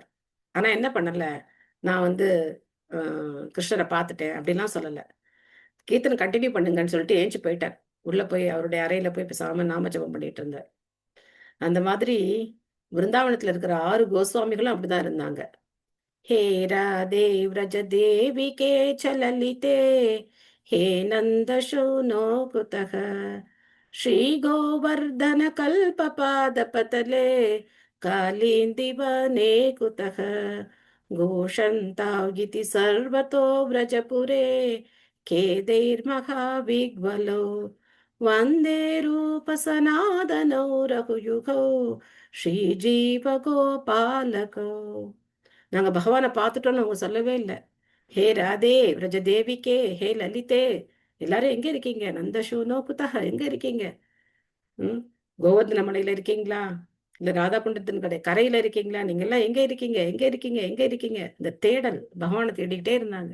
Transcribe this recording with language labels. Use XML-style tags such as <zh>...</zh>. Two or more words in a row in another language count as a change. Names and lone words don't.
<ta>ஆனா என்ன பண்ணல, நான் வந்து கிருஷ்ணரை பார்த்துட்டேன் அப்படின்லாம் சொல்லல. கீர்த்தனம் கண்டினியூ பண்ணுங்கன்னு சொல்லிட்டு ஏஞ்சி போயிட்டார். உள்ள போய் அவருடைய அறையில போய் பேசாம நாமஜபம் பண்ணிட்டு இருந்தார். அந்த மாதிரி விருந்தாவனத்துல இருக்கிற 6 கோஸ்வாமிகளும் அப்படிதான் இருந்தாங்க.</ta> <sa>हे राधे व्रज देविके चललिते हे नंद शूनो कुतः श्री गोवर्धन कल्पपाद पतले कालिंदी वने कुतः घोषन्तागिति सर्वतो व्रजपुरे खेदैर्महाविग्वलो वन्दे रूप सनातनौ रघुयुगौ श्रीजीवगोपालकौ.</sa> <ta>நாங்க பகவானை பார்த்துட்டோம்னு அவங்க சொல்லவே இல்லை.</ta> <sa>हे राधे व्रज देविके, हे ललिते,</sa> <ta>எல்லாரும் எங்க இருக்கீங்க?</ta> <sa>नन्दसूनो कुतः,</sa> <ta>எங்க இருக்கீங்க? கோவர்தன மலையில இருக்கீங்களா, இல்ல ராதா குண்டத்தின் கரையில இருக்கீங்களா? நீங்க எல்லாம் எங்க இருக்கீங்க, எங்க இருக்கீங்க, எங்க இருக்கீங்க? இந்த தேடல், பகவானை தேடிக்கிட்டே இருந்தாங்க.</ta>